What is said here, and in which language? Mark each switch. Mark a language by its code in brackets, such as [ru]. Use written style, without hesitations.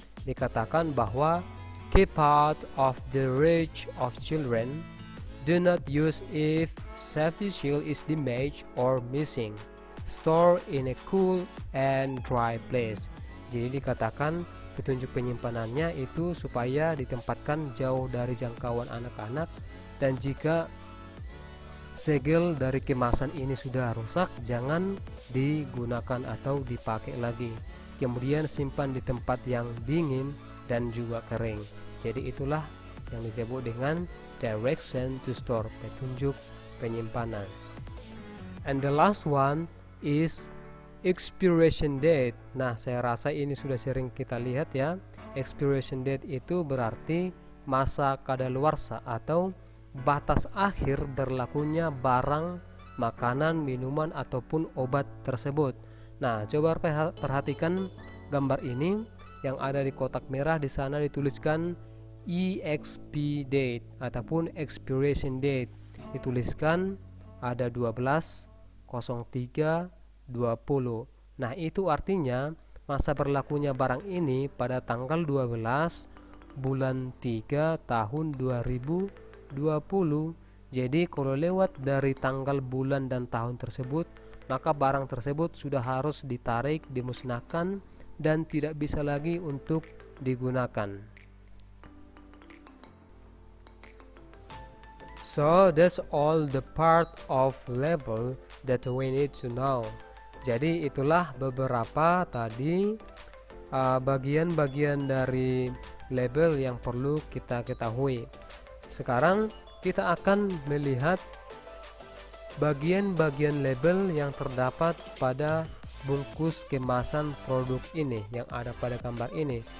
[id] Dikatakan bahwa [en] keep out of the reach of children, do not use if safety seal is damaged or missing, store in a cool and dry place. [id] Jadi dikatakan petunjuk penyimpanannya itu supaya ditempatkan jauh dari jangkauan anak-anak, dan jika segel dari kemasan ini sudah rusak, jangan digunakan atau dipakai lagi. Kemudian simpan di tempat yang dingin dan juga kering. Jadi itulah yang disebut dengan direction to store, petunjuk penyimpanan. [en] And the last one is expiration date. [id] Nah, saya rasa ini sudah sering kita lihat ya. Expiration date itu berarti masa kadaluarsa atau batas akhir berlakunya barang, makanan, minuman ataupun obat tersebut. Nah, coba perhatikan gambar ini yang ada di kotak merah. Di sana dituliskan EXP date ataupun expiration date. Dituliskan ada 12/03/20. Nah, itu artinya masa berlakunya barang ini pada tanggal 12 bulan 3 tahun 2020. Jadi kalau lewat dari tanggal, bulan, dan tahun tersebut, maka barang tersebut sudah harus ditarik, dimusnahkan, dan tidak bisa lagi untuk digunakan. [en] So that's all the part of label that we need to know. [id] Jadi itulah beberapa tadi bagian-bagian dari label yang perlu kita ketahui. Sekarang kita akan melihat bagian-bagian label yang terdapat pada bungkus kemasan produk ini yang ada pada gambar ini.